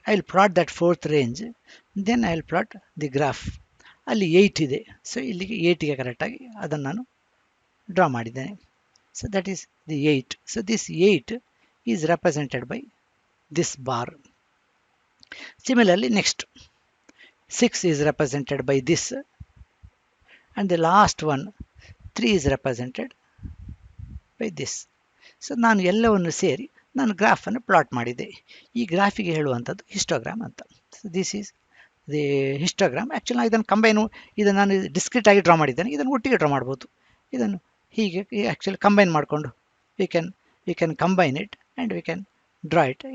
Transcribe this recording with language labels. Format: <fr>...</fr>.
<en>I will plot that fourth range. Then I will plot the graph.</en> <kn>ಅಲ್ಲಿ 8 ಇದೆ. So ಇಲ್ಲಿಗೆ 8ಗೆ ಕರೆಕ್ಟಾಗಿ ಅದನ್ನು ನಾನು ಡ್ರಾ ಮಾಡಿದ್ದೇನೆ.</kn> <en>So that is the 8. So this 8 is represented by this bar. Similarly, next 6 is represented by this, and the last one 3 is represented by this.</en> <kn>So ನಾನು ಎಲ್ಲವನ್ನು ಸೇರಿ ನಾನು ಗ್ರಾಫನ್ನು ಪ್ಲಾಟ್ ಮಾಡಿದೆ. ಈ ಗ್ರಾಫಿಗೆ ಹೇಳುವಂಥದ್ದು ಹಿಸ್ಟೋಗ್ರಾಮ್ ಅಂತ.</kn> <en>So this is the histogram.</en> <kn>Actually ನಾನು ಇದನ್ನು ಇದನ್ನು ನಾನು ಡಿಸ್ಕ್ರೀಟ್ ಆಗಿ ಡ್ರಾ ಮಾಡಿದ್ದೇನೆ. ಇದನ್ನು ಒಟ್ಟಿಗೆ ಡ್ರಾ ಮಾಡ್ಬೋದು. ಇದನ್ನು ಹೀಗೆ ಆ್ಯಕ್ಚುಲಿ ಕಂಬೈನ್ ಮಾಡಿಕೊಂಡು</kn> <en>We can combine it and we can draw it.</en>